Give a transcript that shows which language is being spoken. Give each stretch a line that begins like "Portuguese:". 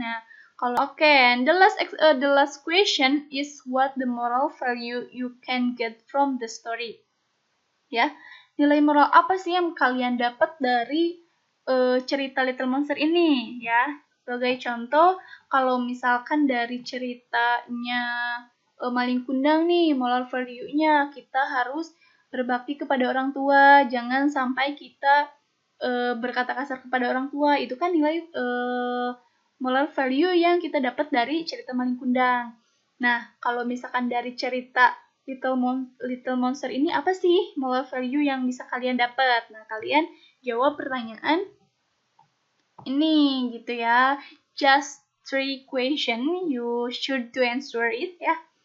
English: Nah, and the last question is what the moral value you can get from the story.
Indonesian: Ya, nilai moral apa sih yang kalian dapat dari cerita Little Monster ini? Ya, sebagai contoh, kalau misalkan dari ceritanya Maling Kundang nih, moral value-nya kita harus berbakti kepada orang tua, jangan sampai kita berkata kasar kepada orang tua. Itu kan nilai moral value yang kita dapat dari cerita Maling Kundang. Nah, kalau misalkan dari cerita Little Monster ini apa sih moral value yang bisa kalian dapat? Nah, kalian jawab pertanyaan ini gitu ya.
English: Just 3 question you should to answer it ya.